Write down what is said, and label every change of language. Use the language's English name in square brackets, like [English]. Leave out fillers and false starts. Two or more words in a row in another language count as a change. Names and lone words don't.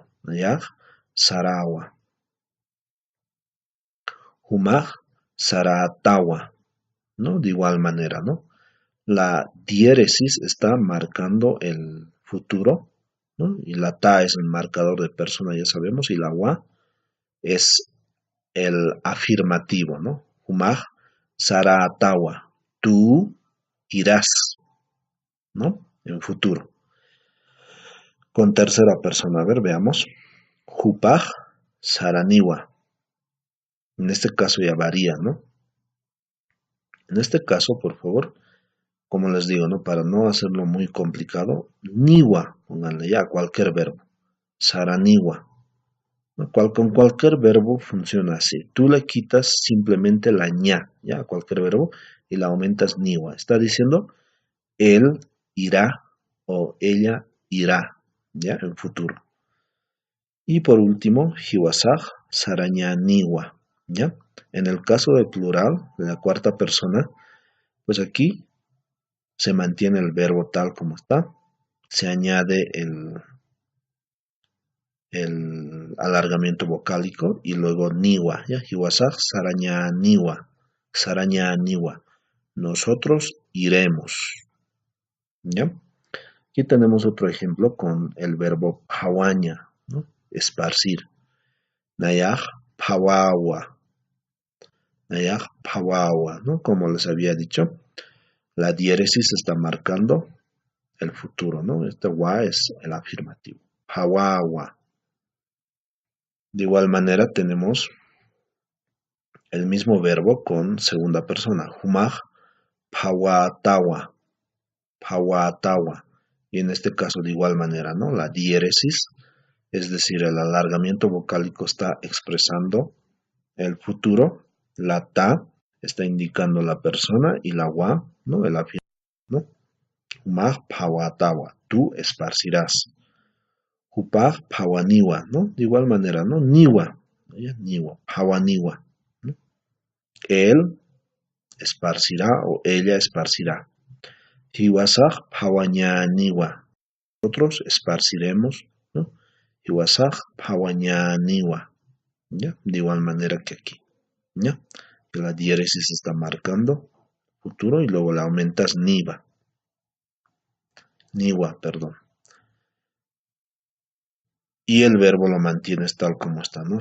[Aymara] Nayaj Sarawa. Humaj Saratawa, [Spanish] ¿no? De igual manera, ¿no? La diéresis está marcando el futuro, ¿no? Y la ta es el marcador de persona, ya sabemos, y la wa es el afirmativo, ¿no? [Aymara] Humaj saratawa, [Spanish] tú irás, ¿no? En futuro. Con tercera persona, a ver, veamos. [Aymara] Hupaj saraniwa. [Spanish] En este caso ya varía, ¿no? En este caso, por favor, como les digo, ¿no? Para no hacerlo muy complicado, niwa, pónganle ya cualquier verbo. Saraniwa. ¿No? Con cualquier verbo funciona así. Tú le quitas simplemente la ña, ya, cualquier verbo, y la aumentas niwa. Está diciendo, él irá o ella irá, ya, en futuro. Y por último, [Aymara] hiwasaj, sarañaniwa, [Spanish] ya. En el caso del plural, de la cuarta persona, pues aquí se mantiene el verbo tal como está, se añade el alargamiento vocálico y luego niwa, ¿ya? [Aymara] Hiwasaj, saraña niwa. [Spanish] Nosotros iremos, ¿ya? Aquí tenemos otro ejemplo con el verbo pawaña, ¿no? Esparcir. [Aymara] Nayaj pawawa. Nayaj pawawa, [Spanish] ¿no? Como les había dicho, la diéresis está marcando el futuro, ¿no? Este wa es el afirmativo. Pawawa. De igual manera tenemos el mismo verbo con segunda persona. [Aymara] Humaj pawatawa. Pawatawa. [Spanish] Y en este caso de igual manera, ¿no? La diéresis, es decir, el alargamiento vocálico está expresando el futuro. La ta está indicando la persona y la wa, ¿no? El afirmativo, ¿no? [Aymara] Humaj pawatawa, [Spanish] tú esparcirás. [Aymara] Hupaj pawaniwa, [Spanish] ¿no? De igual manera, ¿no? [Aymara] Niwa, ¿ya? Niwa, pawaniwa, [Spanish] ¿no? Él esparcirá o ella esparcirá. [Aymara] Hiwasaj pawañaniwa, [Spanish] nosotros esparciremos, ¿no? [Aymara] Hiwasaj pawañaniwa, [Spanish] ¿ya? De igual manera que aquí, ¿ya? Que la diéresis está marcando futuro y luego la aumentas niwa, perdón. Y el verbo lo mantienes tal como está, ¿no?